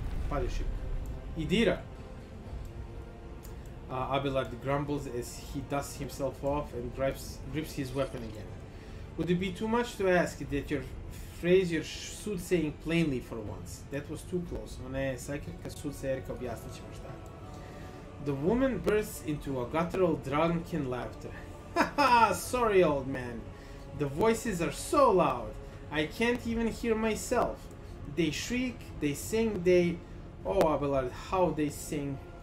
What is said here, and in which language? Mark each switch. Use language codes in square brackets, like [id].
[en] Padiship. Idira. Abelard grumbles as he dusts himself off and grips his weapon again. Would it be too much to ask that you phrase your soothsaying plainly for once? That was too close. [sr] Ona je Psykerka soothsayerka, objasnit ćemo šta. [en] The woman bursts into a guttural, drunken laughter. Haha, sorry old man. The voices are so loud, I can't even hear myself. They shriek, they sing, they... Oh, Abelard, how they sing.